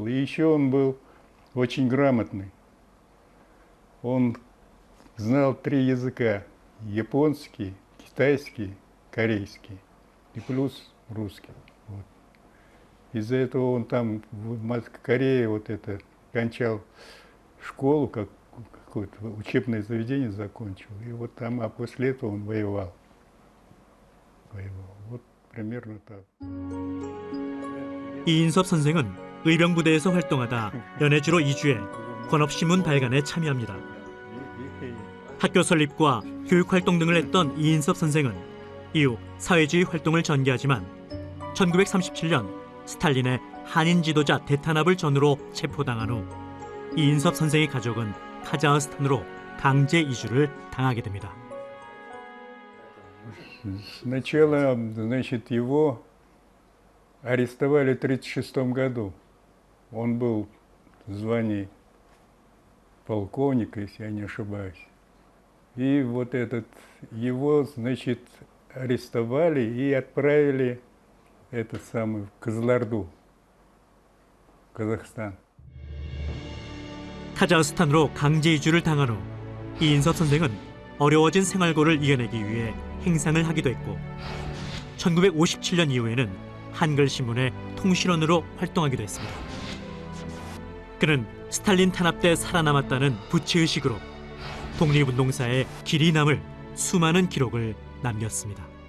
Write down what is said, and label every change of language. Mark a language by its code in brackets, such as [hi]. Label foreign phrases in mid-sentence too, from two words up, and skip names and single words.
[ru] И еще он был очень грамотный. Он знал 3 языка: японский, китайский, корейский и плюс русский. Вот. Из-за этого он там в Корее вот это кончал школу, какое-то учебное заведение закончил. И вот там, а после этого он воевал. Вот примерно так. [ko] 이인섭 선생은 의병부대에서 활동하다 연해주로 이주해 권업신문 발간에 참여합니다. 학교 설립과 교육활동 등을 했던 이인섭 선생은 이후 사회주의 활동을 전개하지만 1937년 스탈린의 한인 지도자 대탄압을 전후로 체포당한 후 이인섭 선생의 가족은 카자흐스탄으로 강제 이주를 당하게 됩니다. [ru] Сначала, значит, его арестовали в 1936 году. Он был в звании полковника, если я не ошибаюсь. И вот его, значит, арестовали и отправили в Кызылорду, Казахстан. [ko] 카자흐스탄으로 강제 이주를 당한 후 이인섭 선생은 어려워진 생활고를 이겨내기 위해 행상을 하기도 했고 1957년 이후에는 한글신문의 통신원으로 활동하기도 했습니다. 그는 스탈린 탄압 때 살아남았다는 부채의식으로 독립운동사에 길이 남을 수많은 기록을 남겼습니다.